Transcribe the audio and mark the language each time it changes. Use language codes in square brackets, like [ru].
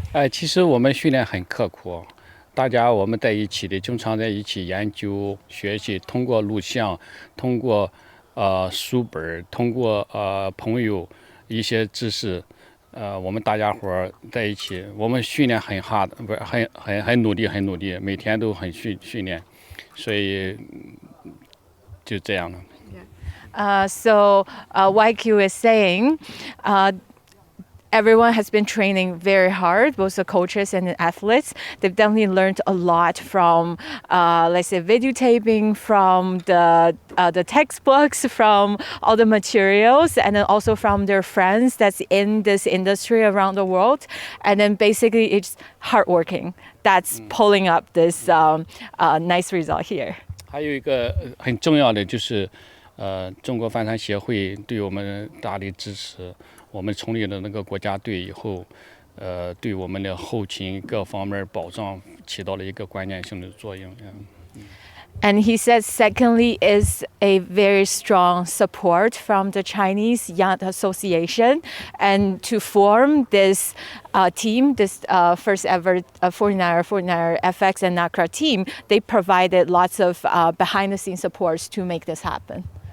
[zh] 其实我们训练很刻苦，我们在一起的，经常在一起研究学习，通过录像，通过书本，通过朋友一些知识，我们大家伙在一起，我们训练很 [en] hard， [zh] 不是很努力，每天都很训练，所以就这样了。 [en] So YQ is saying, everyone has been training very hard, both the coaches and the athletes. They've definitely learned a lot from, let's say, videotaping, from the textbooks, from all the materials, and then also from their friends that's in this industry around the world. And then basically it's hardworking that's pulling up this nice result here. [zh] 还有一个很重要的就是。中国帆船协会对我们大力支持，我们成立了那个国家队以后，对我们的后勤各方面保障起到了一个关键性的作用。 [en] And he says, secondly, is a very strong support from the Chinese Yacht Association, and to form this team, this first ever 49er FX and Nacra team, they provided lots of behind-the-scenes supports to make this happen.